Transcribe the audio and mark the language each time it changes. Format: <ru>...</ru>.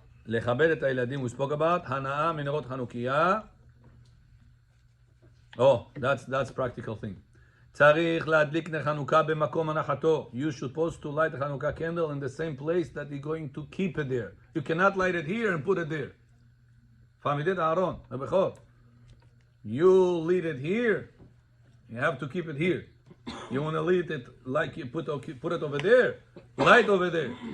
<he>לכבד את הילדים,</he> <en>we spoke about,</en> <he>הנאה מנרות חנוכיה.</he> <en>Oh, that's practical thing.</en> <he>צריך להדליק נר חנוכה במקום הנחתו.</he> <en>You supposed to light the Hanukkah candle in the same place that you're going to keep it there. You cannot light it here and put it there.</en> <he>פעמידת אהרון, הבכור.</he> <en>You lit it here. You have to keep it here. You want to light it like you put it over there. Light over there.</en>